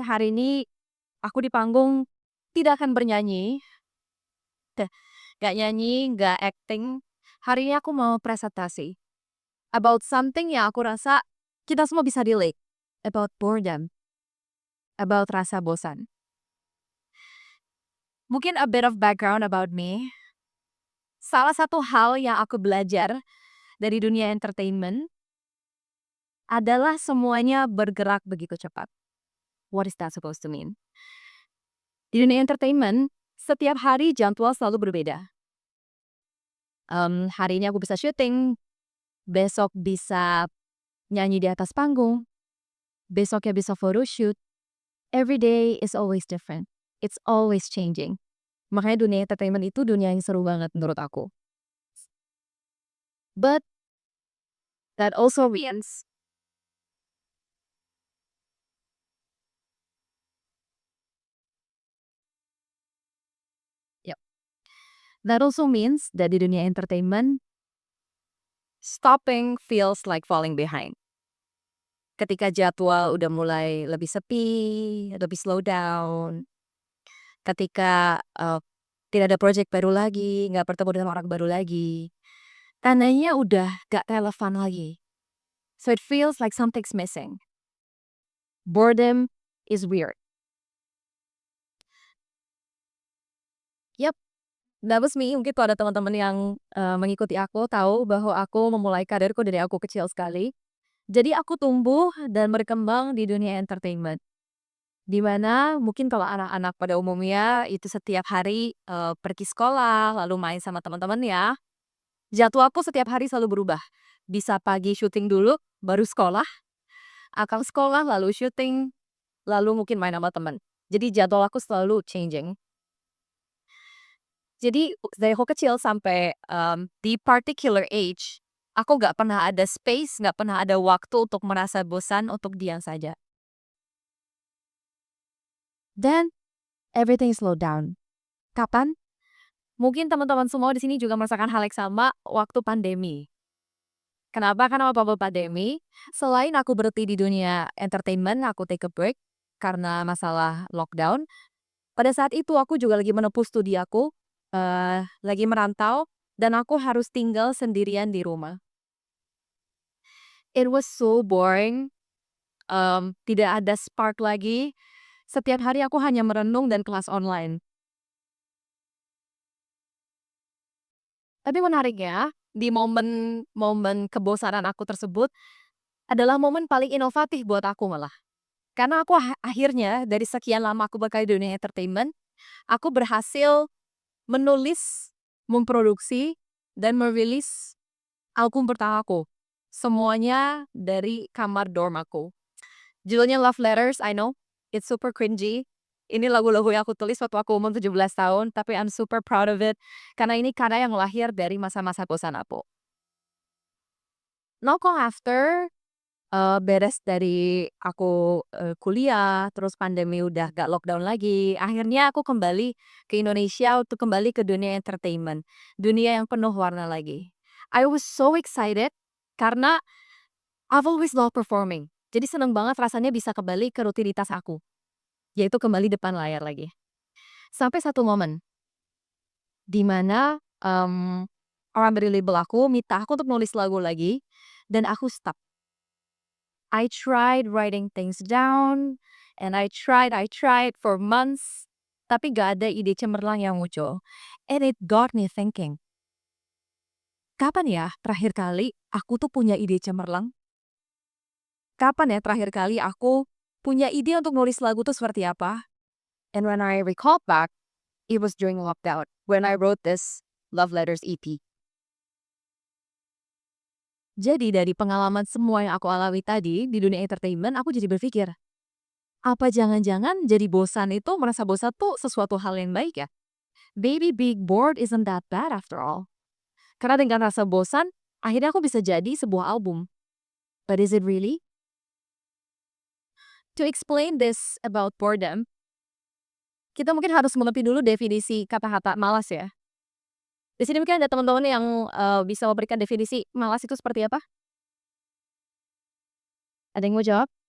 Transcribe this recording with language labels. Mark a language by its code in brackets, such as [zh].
[id] Hari ini aku di panggung tidak akan bernyanyi, teh, nggak nyanyi, nggak acting. Hari ini aku mau presentasi [en] about something [id] yang aku rasa kita semua bisa relate, [en] about boredom, [id] about rasa bosan. [en] Mungkin a bit of background about me. [id] Salah satu hal yang aku belajar dari dunia entertainment adalah semuanya bergerak begitu cepat. [en] What is that supposed to mean? [id] Di dunia entertainment, setiap hari jadwal selalu berbeda. Hari ini aku bisa syuting, besok bisa nyanyi di atas panggung, besoknya bisa photoshoot. [en] Every day is always different. It's always changing. [id] Makanya dunia entertainment itu dunia yang seru banget menurut aku. [en] But that also means yep, that also means that [id] di dunia [en] entertainment, stopping feels like falling behind. [id] Ketika jadwal udah mulai lebih sepi, lebih slow down, ketika tidak ada project baru lagi, nggak bertemu dengan orang baru lagi, tandanya udah gak relevan lagi. [en] So it feels like something's missing. Boredom is weird. Yep, that was me. [id] Mungkin tuh ada teman-teman yang mengikuti aku tahu bahwa aku memulai karirku dari aku kecil sekali. Jadi aku tumbuh dan berkembang di dunia entertainment. Di mana mungkin kalau anak-anak pada umumnya itu setiap hari pergi sekolah, lalu main sama teman-temannya. Jadwalku setiap hari selalu berubah. Bisa pagi syuting dulu, baru sekolah, akan sekolah, lalu syuting, lalu mungkin main sama teman. Jadi jadwal aku selalu changing. Jadi dari aku kecil sampai di [en] particular age, [id] aku nggak pernah ada space, nggak pernah ada waktu untuk merasa bosan untuk diam saja. [en] Then everything slow down. [id] Kapan? Mungkin teman-teman semua di sini juga merasakan hal yang sama waktu pandemi. Kenapa? Karena waktu pandemi, selain aku berhenti di dunia entertainment, aku [en] take a break [id] karena masalah lockdown. Pada saat itu aku juga lagi menempuh studi aku, lagi merantau, dan aku harus tinggal sendirian di rumah. [en] It was so boring, [id] tidak ada spark lagi. Setiap hari aku hanya merenung dan kelas online. Tapi menariknya, di momen kebosanan aku tersebut adalah momen paling inovatif buat aku malah. Karena aku akhirnya dari sekian lama aku berkarir di dunia entertainment, aku berhasil menulis, memproduksi, dan merilis album pertamaku. Semuanya dari kamar dorm aku. [en] Judulnya Love Letters, I know, it's super cringy. [id] Ini lagu-lagu yang aku tulis waktu aku umur 17 tahun, tapi [en] I'm super proud of it. [id] Karena ini karya yang lahir dari masa-masa bosan aku. [en] Not long after, [id] beres dari aku, kuliah, terus pandemi udah gak lockdown lagi, akhirnya aku kembali ke Indonesia untuk kembali ke dunia entertainment, dunia yang penuh warna lagi. [en] I was so excited karena I've always loved performing. [id] Jadi seneng banget rasanya bisa kembali ke rutinitas aku, yaitu kembali depan layar lagi. Sampai satu momen, di mana, orang dari label aku minta aku untuk nulis lagu lagi, dan aku stuck. [en] I tried writing things down, and I tried for months, [id] tapi gak ada ide cemerlang yang muncul. [en] And it got me thinking, [id] kapan ya terakhir kali aku tuh punya ide cemerlang? Kapan ya terakhir kali aku punya ide untuk nulis lagu tuh seperti apa? [en] And when I recall back, it was during lockdown when I wrote this Love Letters EP. [id] Jadi dari pengalaman semua yang aku alami tadi di dunia entertainment, aku jadi berpikir, apa jangan-jangan jadi bosan itu merasa bosan tuh sesuatu hal yang baik ya? [en] Maybe being bored isn't that bad after all. [id] Karena dengan rasa bosan, akhirnya aku bisa jadi sebuah album. [en] But is it really? To explain this about boredom, [id] kita mungkin harus mengerti dulu definisi kata-kata malas ya. Di sini mungkin ada teman-teman yang bisa memberikan definisi malas itu seperti apa? Ada yang mau jawab?